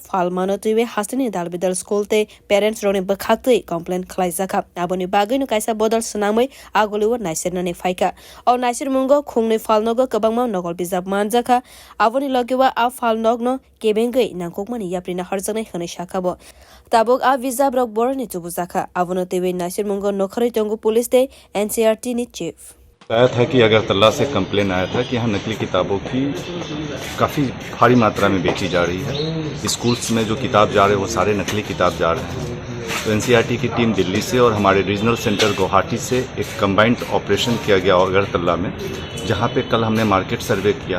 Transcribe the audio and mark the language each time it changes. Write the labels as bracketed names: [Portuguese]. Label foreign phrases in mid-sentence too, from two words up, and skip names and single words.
[Kok Borok] phalmano tuiwe hasteni dalbidal school te parents roni bakhaktui complaint khwlaijaka aboni bagui no kaisa bodol snamai aguliwa naichernani phaika o naichermungo khungnwi phalnogo kwbangma nokol bijab manjaka aboni logiwa a phalnogno kebengui nangkokmani yaprina harjanai hwnai sakabo tabuk a bijab rok boroni tubujaka abono tuiwe naichermungo nokhari tongo police te NCRT ni chief [Hindi] आया था कि अगरतला से कंप्लेन आया था कि यहाँ नकली किताबों की काफ़ी भारी मात्रा में बेची जा रही है। स्कूल्स में जो किताब जा रहे हैं वो सारे नकली किताब जा रहे हैं। तो एनसीईआरटी की टीम दिल्ली से और हमारे रीजनल सेंटर गुवाहाटी से एक कंबाइंड ऑपरेशन किया गया अगरतला में, जहाँ पे कल हमने मार्केट सर्वे किया।